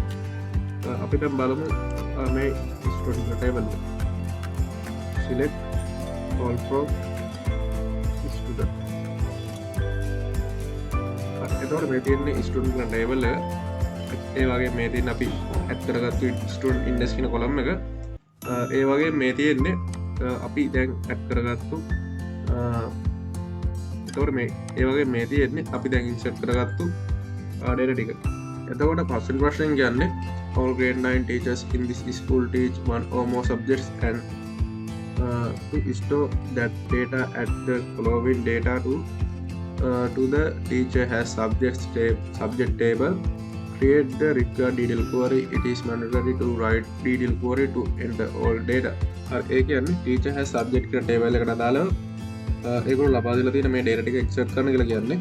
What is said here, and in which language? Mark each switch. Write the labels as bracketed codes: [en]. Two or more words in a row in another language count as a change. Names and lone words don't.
[si] අපි දැන් බලමු මේ [en] student table [si] එක. [en] select all from student. [si] එතකොට මේ තියෙන්නේ [en] student table [si] එක. ඒ වගේ මේ තියෙන අපි add කරගත්තු [en] student index [si] කියන column එක. ඒ වගේ මේ තියෙන්නේ අපි දැන් add කරගත්තු එතකොට මේ ඒ වගේ මේ තියෙන්නේ අපි දැන් insert කරගත්තු data ටික. එතකොට පස්වෙනි ප්‍රශ්නෙන් කියන්නේ [en] all grade 9 teachers in this school teach one or more subjects and to store that data at the following data to the teacher has subject table. Create the required detail query. It is mandatory to write detail query to enter all data. [si] ඒ කියන්නේ [en] teacher has subject [si] කියන table එකට අදාළව ඒගොල්ලෝ ලබා දීලා තියෙන මේ data ටික insert කරන්න කියලා කියන්නේ.